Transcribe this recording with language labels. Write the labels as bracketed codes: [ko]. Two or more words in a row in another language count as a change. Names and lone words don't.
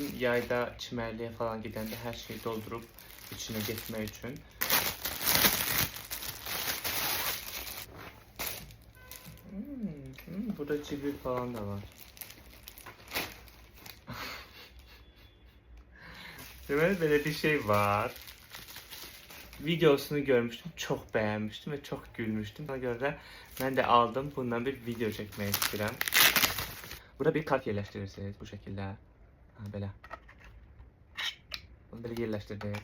[az] Yayda çimərliyə falan gedəndə hər şeyi doldurub içinə getmək üçün. Burada cibi falan da var. Deməli belə bir şey var. [tr] Videosunu görmüştüm, çok beğenmiştim ve çok gülmüştüm. Ona göre ben de aldım. Bundan bir video çekmek istedim. Burada bir kart yerleştirirsiniz bu şekilde. Böyle. Bunu böyle yerleştirdiniz.